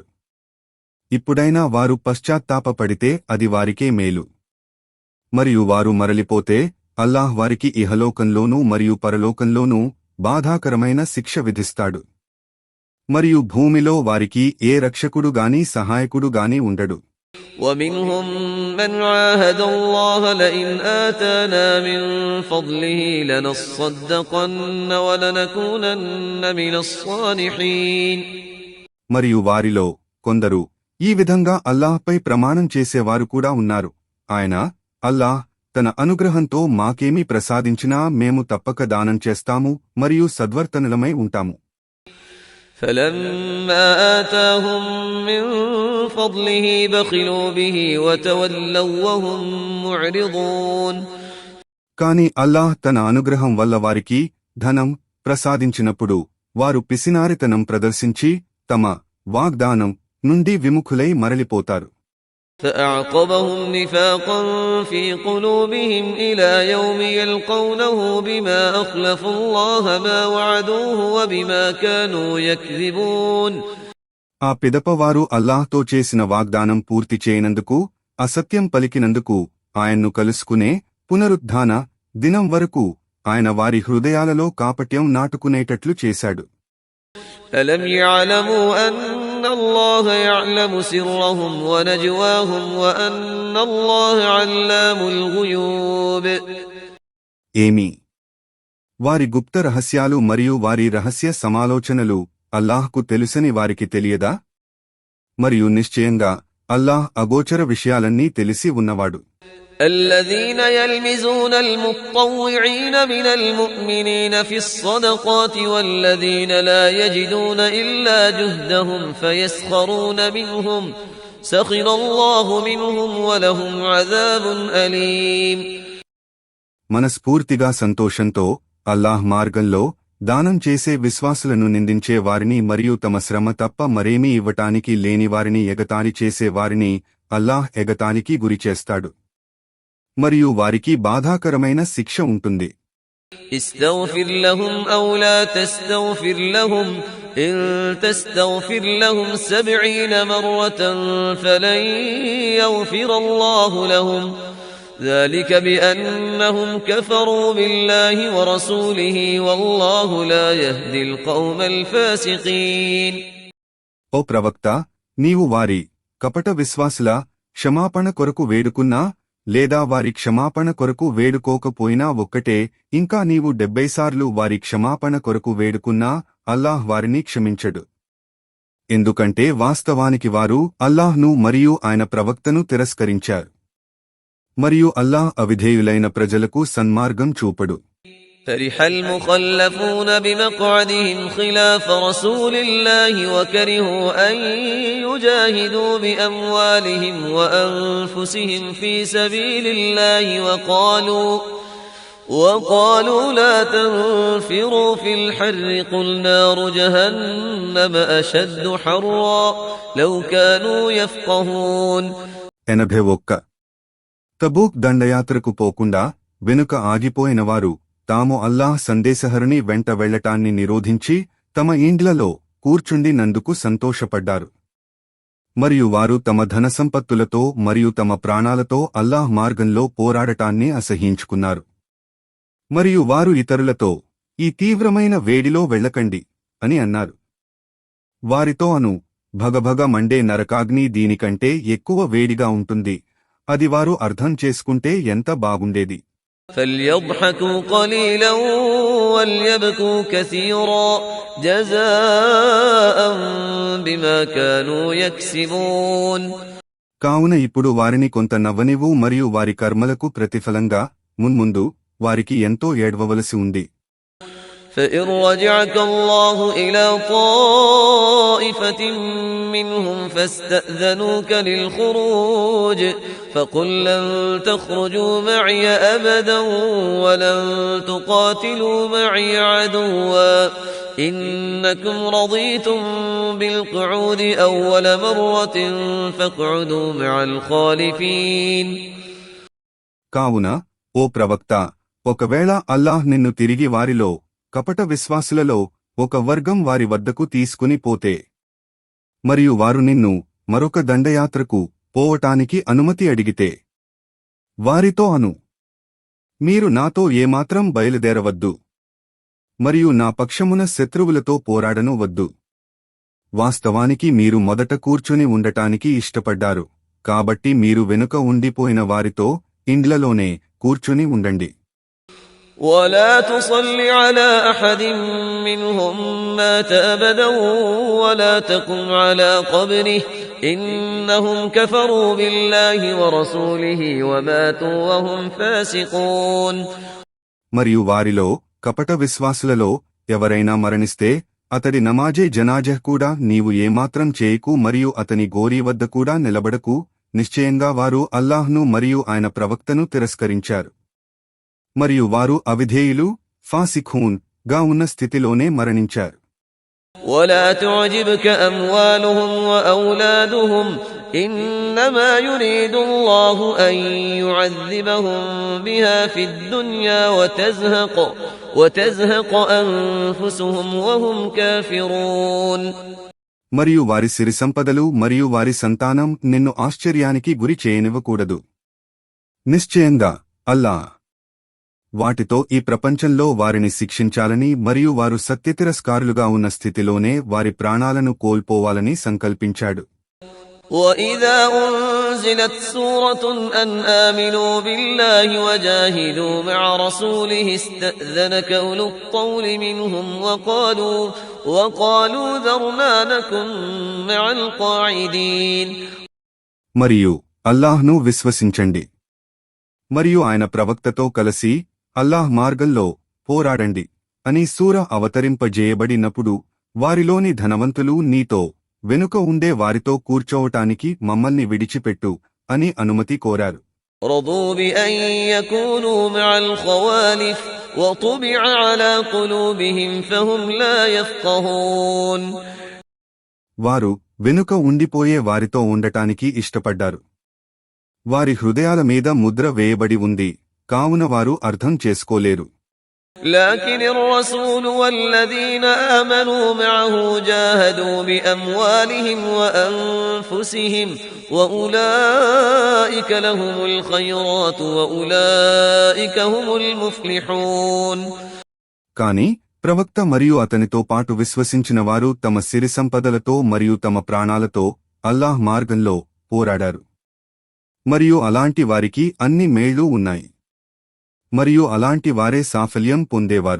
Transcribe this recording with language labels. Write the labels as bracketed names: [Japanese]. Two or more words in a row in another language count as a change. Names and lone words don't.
[Telugu] ఇప్పుడైనా వారు పశ్చాత్తాపపడితే అది వారికే మేలు. మరియు వారు మరలిపోతే అల్లాహ్ వారికి ఇహలోకంలోనూ మరియు పరలోకంలోనూ బాధాకరమైన శిక్ష విధిస్తాడు. మరియు భూమిలో వారికి ఏ రక్షకుడుగాని సహాయకుడుగాని ఉండడు. [Arabic] ومنهم من عاهد الله لئن آتانا من فضله لنصدقن ولنكونن من الصالحين. [Telugu] మరియు వారిలో కొందరు ఈ విధంగా అల్లాహ్పై ప్రమాణం చేసేవారు కూడా ఉన్నారు. ఆయన అల్లాహ్ తన అనుగ్రహంతో మాకేమీ ప్రసాదించినా మేము తప్పక దానం చేస్తాము మరియు సద్వర్తనులమై ఉంటాము. [Arabic] فلما آتاهم من فضله بخلوا به وتولوا وهم معرضون. [Telugu] కాని అల్లాహ్ తన అనుగ్రహం వల్ల వారికి ధనం ప్రసాదించినప్పుడు వారు పిసినారితనం ప్రదర్శించి తమ వాగ్దానం నుండి విముఖులై మరలిపోతారు. [Arabic] فأعقبهم نفاقا في قلوبهم إلى يوم يلقونه بما أخلفوا الله ما وعدوه وبما كانوا يكذبون. [Telugu] ఆ పిదప వారు అల్లాహ్తో చేసిన వాగ్దానం పూర్తి చేయనందుకు, అసత్యం పలికినందుకు ఆయన్ను కలుసుకునే పునరుద్ధాన దినం వరకు ఆయన వారి హృదయాలలో కాపట్యం నాటుకునేటట్లు చేశాడు. [Arabic] ألم يعلموا أن الله يعلم سرهم ونجواهم وأن الله علام الغيوب. [Telugu] ఏమి వారి గుప్త రహస్యాలు మరియు వారి రహస్య సమాలోచనలు అల్లాహ్కు తెలుసని వారికి తెలియదా? మరియు నిశ్చయంగా అల్లాహ్ అగోచర విషయాలన్నీ తెలిసి ఉన్నవాడు. [Arabic] الذين يلمزون المطوعين من المؤمنين في الصدقات والذين لا يجدون إلا جهدهم فيسخرون منهم سخر الله منهم ولهم عذاب أليم. [Telugu] మనస్ఫూర్తిగా సంతోషంతో అల్లాహ్ మార్గంలో దానం చేసే విశ్వాసులను నిందించే వారిని మరియు తమ శ్రమ తప్ప మరేమీ ఇవ్వటానికి లేని వారిని ఎగతాళి చేసే వారిని అల్లాహ్ ఎగతాళికి గురిచేస్తాడు మరియు వారికి బాధాకరమైన శిక్ష ఉంటుంది. [Arabic] استغفر لهم أو لا تستغفر لهم إن تستغفر لهم 70 مرة فلن يغفر الله لهم ذلك بأنهم كفروا بالله ورسوله والله لا يهدي القوم الفاسقين. [Telugu] ఓ ప్రవక్త, నీవు వారి కపట విశ్వాసుల క్షమాపణ కొరకు వేడుకున్నా లేదా వారి క్షమాపణ కొరకు వేడుకోకపోయినా ఒక్కటే, ఇంకా నీవు 70 సార్లు వారి క్షమాపణ కొరకు వేడుకున్నా అల్లాహ్ వారిని క్షమించడు. ఎందుకంటే వాస్తవానికి వారు అల్లాహ్ను మరియు ఆయన ప్రవక్తను తిరస్కరించారు మరియు అల్లాహ్ అవిధేయులైన ప్రజలకు సన్మార్గం చూపడు. [Arabic] فرح المخلفون بمقعدهم خلاف رسول الله وكرهوا أن يجاهدوا بأموالهم وأنفسهم في سبيل الله وقالوا لا تنفروا في الحر قل نار جهنم أشد حرا لو كانوا يفقهون. [Telugu] 81 తబూక్ దండయాత్రకు పోకుండా వెనుక ఆగిపోయినవారు తాము అల్లాహ్ సందేశహరుని వెంట వెళ్లటాన్ని నిరోధించి తమ ఇండ్లలో కూర్చుండినందుకు సంతోషపడ్డారు. మరియు వారు తమ ధనసంపత్తులతో మరియు తమ ప్రాణాలతో అల్లాహ్ మార్గంలో పోరాడటాన్ని అసహ్యించుకున్నారు. మరియు వారు ఇతరులతో ఈ తీవ్రమైన వేడిలో వెళ్ళకండి అని అన్నారు. వారితో భగభగ మండే నరకాగ్ని దీనికంటే ఎక్కువ వేడిగా ఉంటుంది, అది వారు అర్థం చేసుకుంటే ఎంత బాగుండేది. [Arabic] فليضحكوا قليلا وليبكوا كثيرا جزاء بما كانوا يكسبون. [Telugu] కావున ఇప్పుడు వారిని కొంత నవ్వనివ్వు మరియు వారి కర్మలకు ప్రతిఫలంగా మున్ముందు వారికి ఎంతో ఏడ్వవలసి ఉంది. [Arabic] فإن رجعك الله إلى طائفة منهم فاستأذنوك للخروج فقل لن تخرجوا معي أبدا ولن تقاتلوا معي عدوا إنكم رضيتم بالقعود أول مرة فاقعدوا مع الخالفين. [Telugu] కావున ఓ ప్రవక్త, ఒకవేళ అల్లాహ్ నిన్ను తిరిగి వారిలో కపట విశ్వాసులలో ఒక వర్గం వారి వద్దకు తీసుకుని పోతే మరియు వారు నిన్ను మరొక దండయాత్రకు పోవటానికి అనుమతి అడిగితే వారితో మీరు నాతో ఏమాత్రం బయలుదేరవద్దు మరియు నా పక్షమున శత్రువులతో పోరాడను వద్దు. వాస్తవానికి మీరు మొదట కూర్చుని ఉండటానికి ఇష్టపడ్డారు, కాబట్టి మీరు వెనుక ఉండిపోయిన వారితో ఇండ్లలోనే కూర్చుని ఉండండి. [Arabic] ولا تصل على أحد منهم مات أبدا ولا تقم على قبره إنهم كفروا بالله ورسوله وماتوا وهم فاسقون. [Telugu] మరియు వారిలో కపట విశ్వాసులలో ఎవరైనా మరణిస్తే అతడి [Urdu] نمازِ جنازہ [Telugu] కూడా నీవు ఏమాత్రం చేయకు మరియు అతని గోరీ వద్ద కూడా నిలబడకు. నిశ్చయంగా వారు అల్లాహ్ను మరియు ఆయన ప్రవక్తను తిరస్కరించారు మరియు వారు అవిధేయులు ఫాసిఖూన్ గా ఉన్న స్థితిలోనే మరణించారు. [Arabic] ولا تعجبك أموالهم وأولادهم إنما يريد الله أن يعذبهم بها في الدنيا وتزهق أنفسهم وهم كافرون. [Telugu] మరియు వారి సిరి సంపదలు మరియు వారి సంతానం నిన్ను ఆశ్చర్యానికి గురి చేయనివ్వకూడదు. నిశ్చయంగా అల్లాహ్ వాటితో ఈ ప్రపంచంలో వారిని శిక్షించాలని మరియు వారు సత్యతిరస్కారులుగా ఉన్న స్థితిలోనే వారి ప్రాణాలను కోల్పోవాలని సంకల్పించాడు. [Arabic] وَإِذَا أُنزِلَتْ سُورَةٌ أَنْ آمِنُوا بِاللَّهِ وَجَاهِدُوا مَعَ رَسُولِهِ اسْتَأْذَنَكَ أُولُو الطَّوْلِ مِنْهُمْ وَقَالُوا ذَرْنَا نَكُن مَعَ الْقَاعِدِينَ. [Telugu] మరియు అల్లాహ్ను విశ్వసించండి మరియు ఆయన ప్రవక్తతో కలిసి అల్లాహ్ మార్గంలో పోరాడండి అని సూర అవతరింపజేయబడినప్పుడు వారిలోని ధనవంతులు నీతో వెనుక ఉండే వారితో కూర్చోవటానికి మమ్మల్ని విడిచిపెట్టు అని అనుమతి కోరారు. [Arabic] رضوا بأن يكونوا مع الخوالف وطبع على قلوبهم فهم لا يفقهون. [Telugu] వారు వెనుక ఉండిపోయే వారితో ఉండటానికి ఇష్టపడ్డారు. వారి హృదయాల మీద ముద్ర వేయబడి ఉంది, కావున వారు అర్థం చేసుకోలేరు. [Arabic] لكن الرسول والذين آمنوا معه جاهدوا بأموالهم وأنفسهم وأولئك لهم الخيرات وأولئك هم المفلحون. [Telugu] కాని ప్రవక్త మరియు అతనితో పాటు విశ్వసించిన వారు తమ సిరి సంపదలతో మరియు తమ ప్రాణాలతో అల్లాహ్ మార్గంలో పోరాడారు. మరియు అలాంటి వారికి అన్ని మేళ్లు ఉన్నాయి. మరియు అలాంటి వారే సాఫల్యం పొందేవారు.